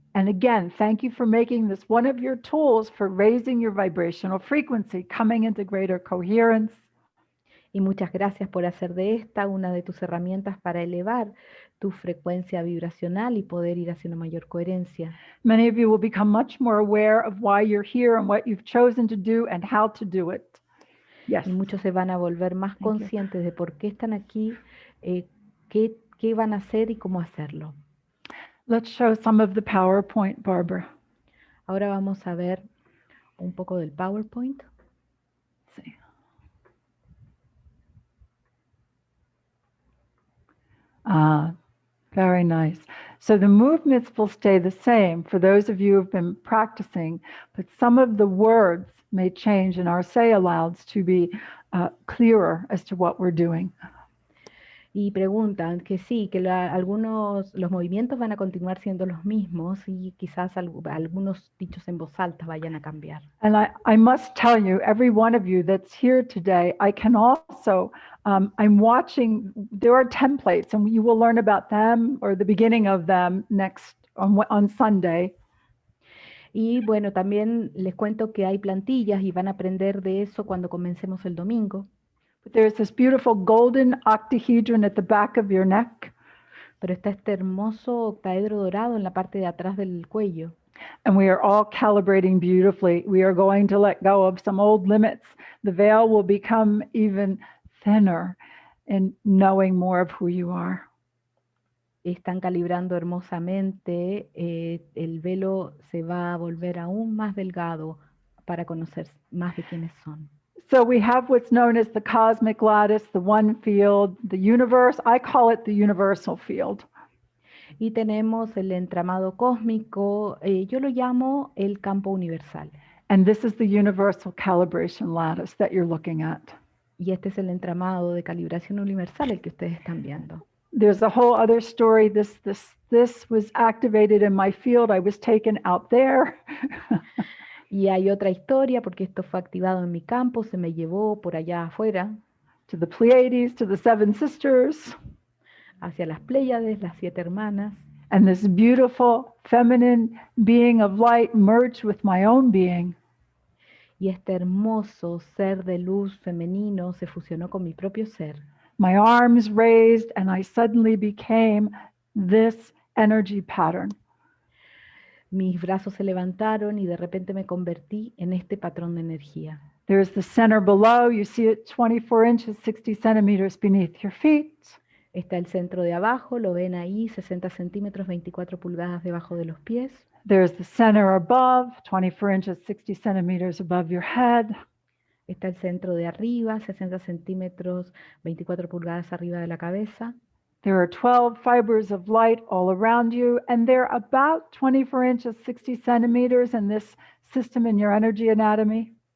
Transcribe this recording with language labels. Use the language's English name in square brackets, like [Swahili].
[English] And again, thank you for making this one of your tools for raising your vibrational frequency, coming into greater coherence. [Spanish] Y muchas gracias por hacer de esta una de tus herramientas para elevar tu frecuencia vibracional y poder ir hacia una mayor coherencia. [English] Many of you will become much more aware of why you're here and what you've chosen to do and how to do it. Yes. [Spanish] Y muchos se van a volver más [English] Thank you. [Spanish] conscientes de por qué están aquí, qué van a hacer y cómo hacerlo. [English] Let's show some of the PowerPoint, Barbara. [Spanish] Ahora vamos a ver un poco del PowerPoint. [English] Let's see. Very nice. So the movements will stay the same for those of you who've been practicing, but some of the words may change and our say alouds to be clearer as to what we're doing. [Spanish] Y preguntan que sí, que los movimientos van a continuar siendo los mismos y quizás algunos dichos en voz alta vayan a cambiar. [English] And I must tell you, every one of you that's here today, I can also, I'm watching, there are templates and you will learn about them or the beginning of them next on Sunday. [Spanish] Y bueno, también les cuento que hay plantillas y van a aprender de eso cuando comencemos el domingo. [English] But there's this beautiful golden octahedron at the back of your neck. [Spanish] Pero está este hermoso octaedro dorado en la parte de atrás del cuello. [English] And we are all calibrating beautifully. We are going to let go of some old limits. The veil will become even thinner in knowing more of who you are. [Spanish] Están calibrando hermosamente. El velo se va a volver aún más delgado para conocer más de quiénes son. [English] So we have what's known as the cosmic lattice, the one field, the universe. I call it the universal field. [Spanish] Y tenemos el entramado cósmico, yo lo llamo el campo universal. [English] And this is the universal calibration lattice that you're looking at. [Spanish] Y este es el entramado de calibración universal, el que ustedes están viendo. [English] There's a whole other story. This was activated in my field. I was taken out there. [Spanish] Y hay otra historia, porque esto fue activado en mi campo, se me llevó por allá afuera. [English] To the Pleiades, to the seven sisters. [Spanish] Hacia las Pléyades, las 7 hermanas. [English] And this beautiful feminine being of light merged with my own being. [Spanish] Y este hermoso ser de luz femenino se fusionó con mi propio ser. [English] My arms raised and I suddenly became this energy pattern. [Spanish] Mis brazos se levantaron y de repente me convertí en este patrón de energía. [English] There's the center below. You see it 24 inches, 60 centimeters beneath your feet. [Spanish] Está el centro de abajo, lo ven ahí, 60 centímetros, 24 pulgadas debajo de los pies. [English] There's the center above, 24 inches, 60 centimeters above your head. [Spanish] Está el centro de arriba, 60 centímetros, 24 pulgadas arriba de la cabeza. [English] There are 12 fibers of light all around you, and they're about 24 inches, 60 centimeters in this system in your energy anatomy.